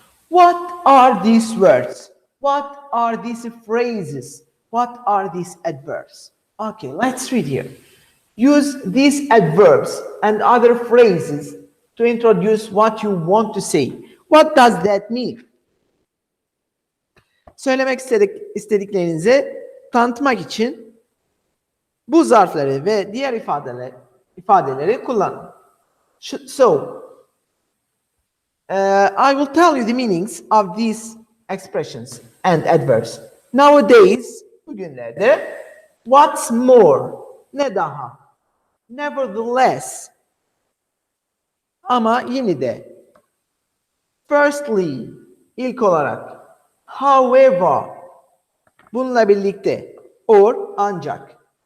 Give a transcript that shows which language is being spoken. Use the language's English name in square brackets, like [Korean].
[English] What are these words? What are these phrases? What are these adverbs? Okay, let's read here. Use these adverbs and other phrases to introduce what you want to say. What does that mean? [Turkish] Söylemek istediklerinizi tanıtmak için bu zarfları ve diğer ifadeleri kullanın. [English] So, I will tell you the meanings of these expressions and adverbs. [Turkish] Nowadays, bugünlerde, [English] what's more, [Turkish] ne daha, nevertheless, ama yine de, firstly, ilk olarak, however, bununla birlikte, or, ancak.